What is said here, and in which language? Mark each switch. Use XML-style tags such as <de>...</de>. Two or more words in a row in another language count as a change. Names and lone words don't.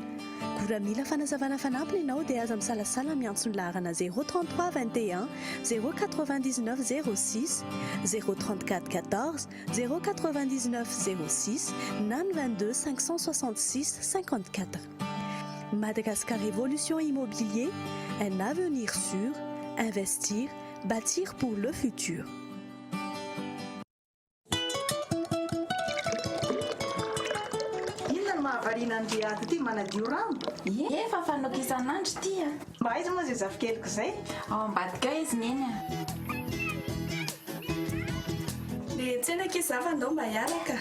<mg>Gora mila fanazavana fanampiny ianao dia aza misalasala miantso ny laharana 033 21 099 06 034 14 099 06 na 22 566 54.</mg> <fr>Madagascar Évolution Immobilier, un avenir sûr, investir, bâtir pour le futur.</fr> <mg>Nandiaty ty manadio rano. Efa fanao isan'andro ty a. Mba aiza moa zay zafikeliko zay? Ao ambadika izy neny a. Le tsena kizava andao mba hiaraka.</mg>